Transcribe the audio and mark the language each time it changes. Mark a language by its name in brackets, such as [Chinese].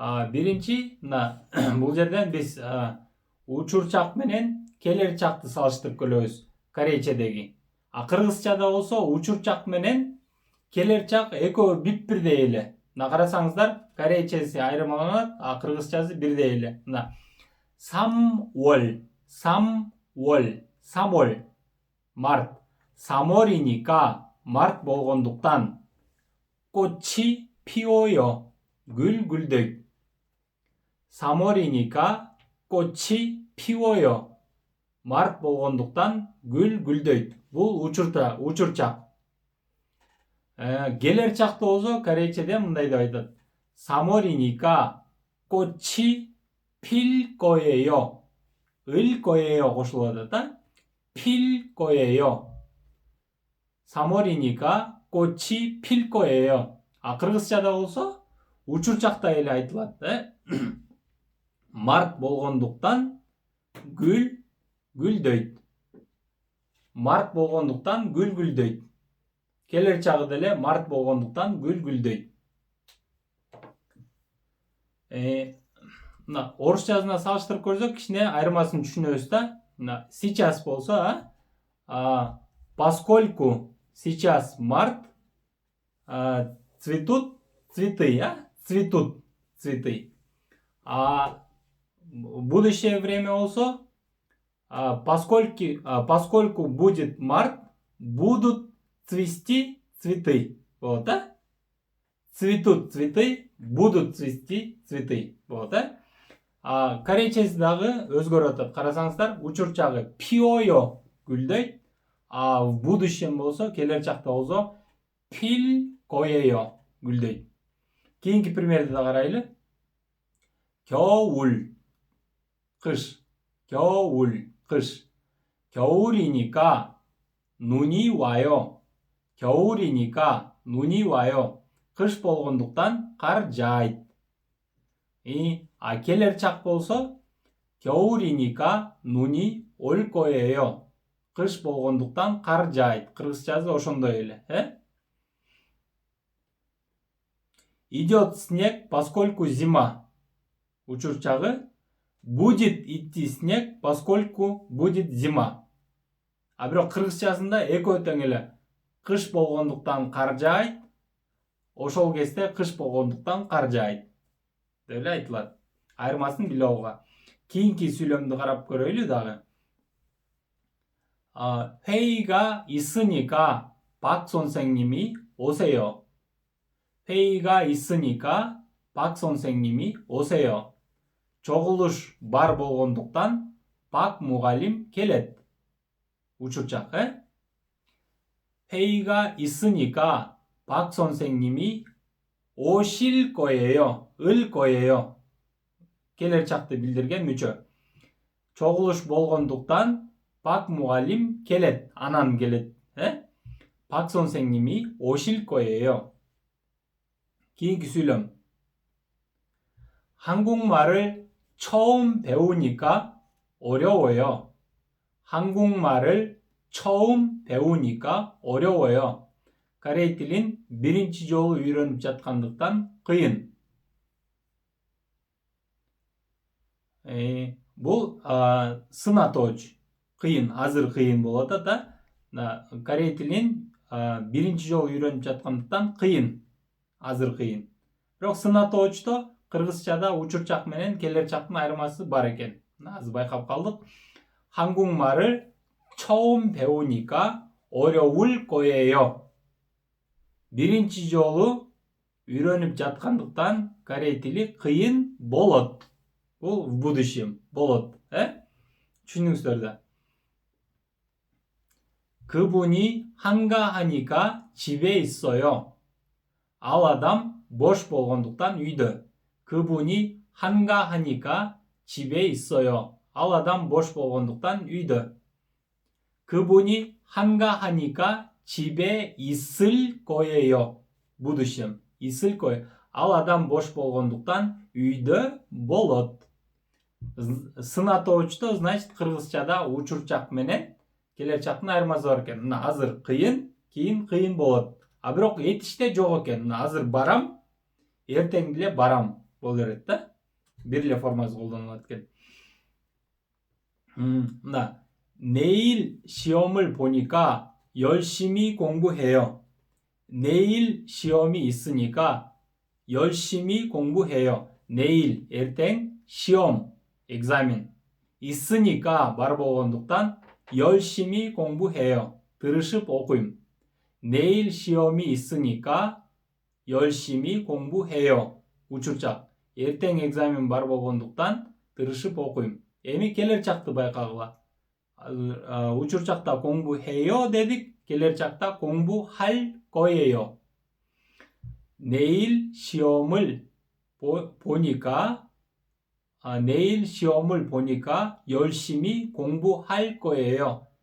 [Kyrgyz] Биринчи мына бул жерден биз учурчак менен келер чакты салыштырып көрөбүз корейчедеги. Кыргызчада болсо учурчак менен келер чак экөө бирдей эле. Мына карасаңыздар, корейчеси айырмаланат, кыргызчасы бирдей эле. Мына сам월, сам월, март. [Korean] сам월이니까 [Kyrgyz] март болгондуктан [Korean] 꽃이 피어요. [Kyrgyz] гүл гүлдөйт. [Korean] 3월이니까 꽃이 피어요. [Kyrgyz] март болгондуктан гүл гүлдөйт. Бул учурчак. келер чакта болсо корейчеде мындай деп айтат. [Korean] 3월이니까 꽃이 필 거예요. 을 거예요 [Kyrgyz] кошулуп атат да. [Korean] 필 거예요. 3월이니까 꽃이 필 거예요. [Kyrgyz] кыргызчада болсо учурчакта эле айтылат да. март болгондуктан гүл гүлдөйт. март болгондуктан гүл гүлдөйт. келер чагы деле март болгондуктан гүл гүлдөйт. Мына орусчасына салыштырып көрсөк кичине айырмасын түшүнөбүз да. Мына [Russian] сейчас [Kyrgyz] болсо, [Russian] поскольку сейчас март, цветут цветы, цветут цветы. Будущее время [Kyrgyz] болсо, [Russian] поскольку будет март, будут цвести цветы. Вот, да? Цветут цветы, будут цвести цветы. Вот, да? [Kyrgyz] корейчеси дагы өзгөрүп атат. Карасаңыздар, учурчагы пиойо гүлдөйт. [Russian] В будущем [Kyrgyz] болсо, келер чакта болсо пил кое요 гүлдөйт. Кийинки примерди да карайлы. [Korean] 겨울, [Kyrgyz] кыш. [Korean] 겨울, [Kyrgyz] кыш. [Korean] 겨울이니까 눈이 와요. 겨울이니까 눈이 와요. [Kyrgyz] кыш болгондуктан кар жаайт. келер чак болсо [Korean] 겨울이니까 눈이 올 거예요. [Kyrgyz] кыш болгондуктан кар жаайт. кыргызчасы ошондой эле. [Russian] идет снег, поскольку зима. учурчагы будет идти снег, поскольку будет зима. [Kyrgyz] Бирок кыргызчасында экөө тең эле. кыш болгондуктан кар жаайт. ошол кезде кыш болгондуктан кар жаайт деп эле айтылат. Айырмасын билип алууга. Кийинки сүйлөмдү карап көрөйлү дагы. [Korean] 회의가 있으니까 박 선생님이 오세요. 회의가 있으니까 박 선생님이 오세요. [Kyrgyz] чогулуш бар болгондуктан 박 мугалим келет. учурчак, [Korean] 회의가 있으니까 박 선생님이 오실 거예요. 을 거예요. [Kyrgyz] келер чакты билдирген мүчө. чогулуш болгондуктан 박 мугалим келет. анан келет. [Korean] 박 선생님이 오실 거예요. [Kyrgyz] кийинки сүйлөм. [Korean] 한국말을 처음 배우니까 어려워요. 한국말을 처음 배우니까 어려워요. [Kyrgyz] корей тилин биринчи жолу үйрөнүп жаткандыктан кыйын. Бул сынатооч. кыйын, азыр кыйын болот да. корей тилин биринчи жолу үйрөнүп жаткандыктан кыйын, азыр кыйын. Бирок сынатоочто кыргызчада учурчак менен келер чактын айырмасы бар экен. азыр байкап калдык. [Korean] 한국말을 처음 배우니까 어려울 거예요. [Kyrgyz] биринчи жолу үйрөнүп жаткандыктан корей тили кыйын болот. Бул [Russian] в будущем [Kyrgyz] болот. түшүндүңүздөр да. [Korean] 그분이 한가하니까 집에 있어요. [Kyrgyz] ал адам бош болгондуктан үйдө. [Korean] 그분이 한가하니까 집에 있어요. [Kyrgyz] Ал адам boş болгондуктан үйдө. [Korean] 그분이 한가하니까 집에 있을 거예요. [Russian] будущем. [Korean] 있을 거예요. [Kyrgyz] Ал адам boş болгондуктан үйдө болот. Сын атоочто, значит, кыргызчада учурчак менен келечактын айырмасы бар экен. Мына азыр кыйын, кийин кыйын болот. А бирок этиште жок экен. Мына азыр барам, эртең деле барам боло берет да. Бир эле формасы колдонулат экен. [Korean] мына 내일 시험을 보니까 열심히 공부해요. 내일 시험이 있으니까 열심히 공부해요. 내일, [Kyrgyz] эртең, [Korean] 시험, экзамен. 있으니까 [Kyrgyz] бар болгондуктан [Korean] 열심히 공부해요. [Kyrgyz] тырышып окуйм. [Korean] 내일 시험이 있으니까 열심히 공부해요. [Kyrgyz] учурчак. эртең экзамен бар болгондуктан тырышып окуйм. эми келер чакты байкагыла. учурчакта [Korean] 공부해요 [Kyrgyz] дедик. келер чакта [Korean] 공부할 거예요. 내일 시험을 보니까 내일 시험을 보니까 열심히 공부할 거예요.